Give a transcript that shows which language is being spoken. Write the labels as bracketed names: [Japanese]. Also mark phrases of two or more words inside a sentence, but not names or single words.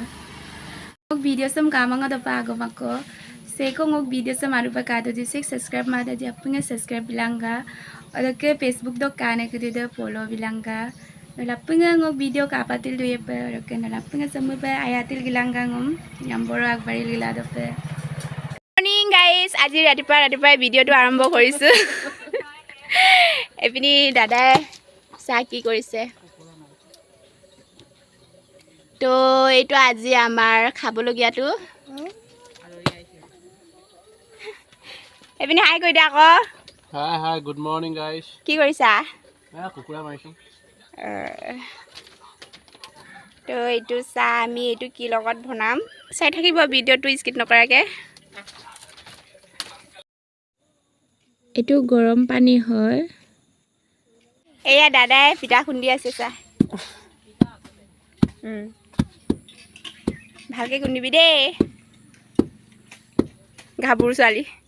[Garo] video sam kamanga da pa agomako seko ngok video sam aru pa kado di subscribe ma da di apunga subscribe bilanga adake Facebook do kane kede de follow bilanga nolapunga ngok video ka patil duye pa adake nolapunga samu pa ayatil gilanga ngom namboro akbari lila do pe [English] morning guys [Assamese] আজি ৰাতিপুৱা ভিডিওটো আৰম্ভ কৰিছো এপিনি দাদাই চাহ কি কৰিছে তো এইটো আজি আমাৰ খাবলগিয়াটো এপিনি হাই কৈ দিয়া আকৌ [English] Hi, good morning guys. [Assamese] কি কৰিছা কুকুৰা মাৰিছো তো এইটো চাহ আমি এইটো কি লগত বনাম চাই থাকিব ভিডিওটো স্কিপ নকৰাকে এইটো গৰম পানী হয় এয়া দাদাই পিঠা খুন্দি আছে চাহ ভালকে খুন্দিবি দেই গাবুৰ ছোৱালী